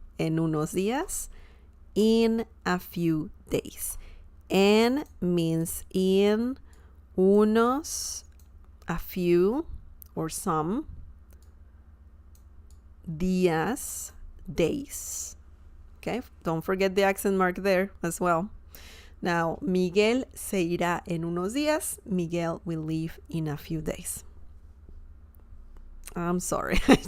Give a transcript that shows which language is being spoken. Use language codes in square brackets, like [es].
[es] En unos días, [en] in a few days. En means in, unos, a few or some, días, days. Okay, don't forget the accent mark there as well. [es] Now, Miguel se irá en unos días. [en] Miguel will leave in a few days. I'm sorry.